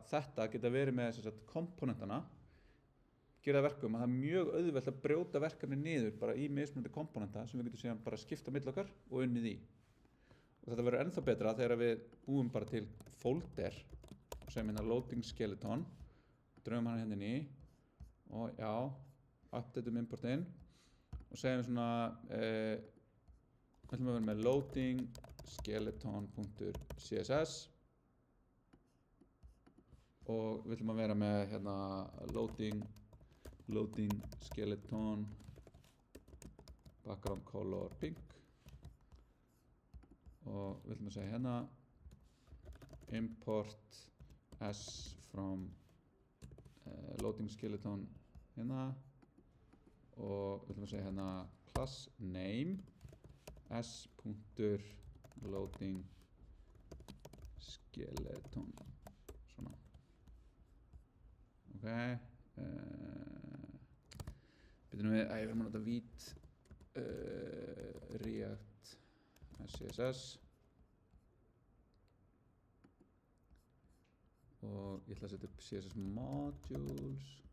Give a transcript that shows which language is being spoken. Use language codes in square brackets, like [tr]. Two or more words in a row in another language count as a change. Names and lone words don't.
[is] þetta geta verið með komponentana gera verkum að það er mjög auðvelt að brjóta verkefni niður bara í mismunandi komponenta sem við getum síðan bara skipta milli okkar og unnið í og þetta verður ennþá betra þegar við búum bara til folder og segjum hérna [en] loading skeleton [is] draugum hann hérna inn í og já, updateum importinn og segjum svona við ætlum að vera með [en] loading skeleton.css [is] og við ætlum að vera með hérna [en] loading skeleton background color pink [is] og við ætlum að segja hérna [en] import s from loading skeleton [is] hérna og við ætlum að segja hérna [en] class name s.loading skeleton [is] svona ok byrjum við að nota vít React CSS og ég ætla að setja upp [en] CSS modules